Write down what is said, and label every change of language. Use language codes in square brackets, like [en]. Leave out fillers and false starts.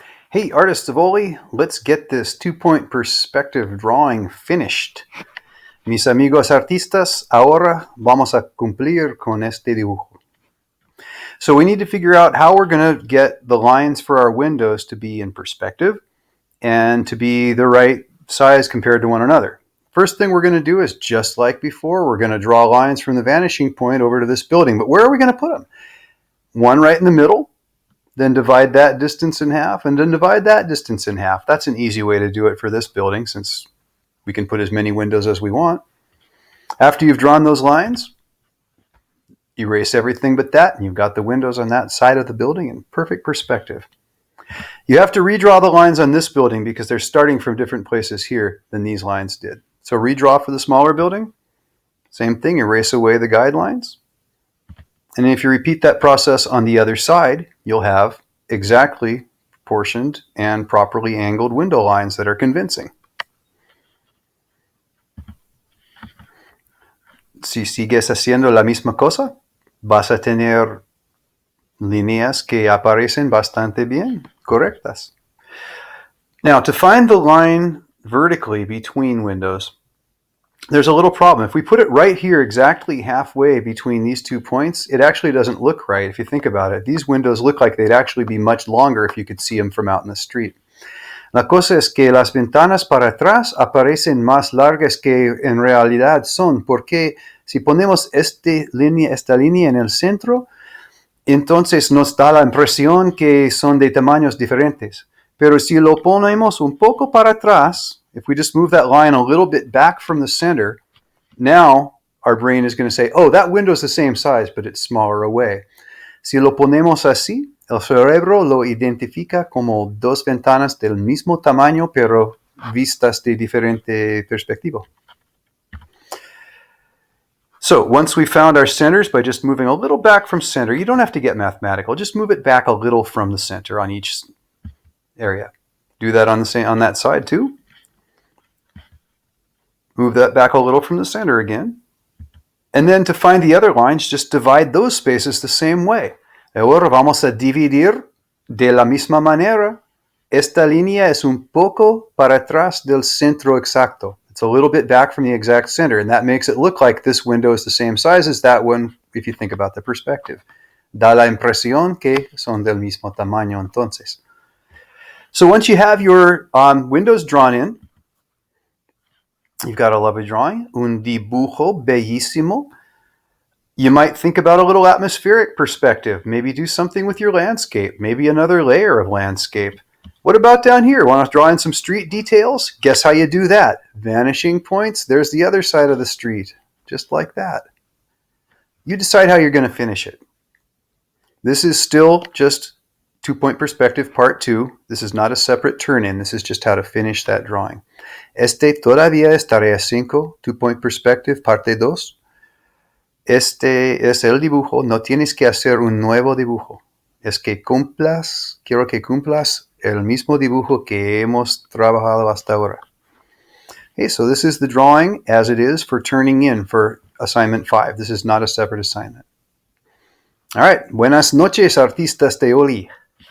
[en] Hey, artists of Oli, let's get this 2-point perspective drawing finished. [es] Mis amigos artistas, ahora vamos a cumplir con este dibujo. [en] So we need to figure out how we're going to get the lines for our windows to be in perspective and to be the right size compared to one another. First thing we're going to do is, just like before, we're going to draw lines from the vanishing point over to this building. But where are we going to put them? One right in the middle, then divide that distance in half, and then divide that distance in half. That's an easy way to do it for this building, since we can put as many windows as we want. After you've drawn those lines, erase everything but that, and you've got the windows on that side of the building in perfect perspective. You have to redraw the lines on this building because they're starting from different places here than these lines did. So redraw for the smaller building. Same thing, erase away the guidelines. And if you repeat that process on the other side, you'll have exactly proportioned and properly angled window lines that are convincing. [es] Si sigues haciendo la misma cosa, vas a tener líneas que aparecen bastante bien, correctas. [en] Now, to find the line vertically between windows, there's a little problem. If we put it right here exactly halfway between these 2 points, it actually doesn't look right if you think about it. These windows look like they'd actually be much longer if you could see them from out in the street. [es] La cosa es que las ventanas para atrás aparecen más largas que en realidad son, porque si ponemos esta línea en el centro, entonces nos da la impresión que son de tamaños diferentes. Pero si lo ponemos un poco para atrás, [en] if we just move that line a little bit back from the center, now our brain is going to say, oh, that window is the same size, but it's smaller away. [es] Si lo ponemos así, el cerebro lo identifica como dos ventanas del mismo tamaño, pero vistas de diferente perspectiva. [en] So once we found our centers by just moving a little back from center, you don't have to get mathematical. Just move it back a little from the center on each area. Do that on that side too. Move that back a little from the center again. And then to find the other lines, just divide those spaces the same way. [es] Ahora vamos a dividir de la misma manera. Esta línea es un poco para atrás del centro exacto. [en] It's a little bit back from the exact center, and that makes it look like this window is the same size as that one if you think about the perspective. [es] Da la impresión que son del mismo tamaño entonces. [en] So once you have your windows drawn in, you've got a lovely drawing, [es] un dibujo bellísimo. [en] You might think about a little atmospheric perspective. Maybe do something with your landscape. Maybe another layer of landscape. What about down here? Want to draw in some street details? Guess how you do that? Vanishing points. There's the other side of the street. Just like that. You decide how you're going to finish it. This is still just 2-point perspective part 2. This is not a separate turn-in. This is just how to finish that drawing. [es] Este todavía es tarea 5, 2-point perspective parte 2. Este es el dibujo. No tienes que hacer un nuevo dibujo. Quiero que cumplas el mismo dibujo que hemos trabajado hasta ahora. [en] Okay, so this is the drawing as it is for turning in for assignment 5. This is not a separate assignment. All right. [es] Buenas noches, artistas de Oli.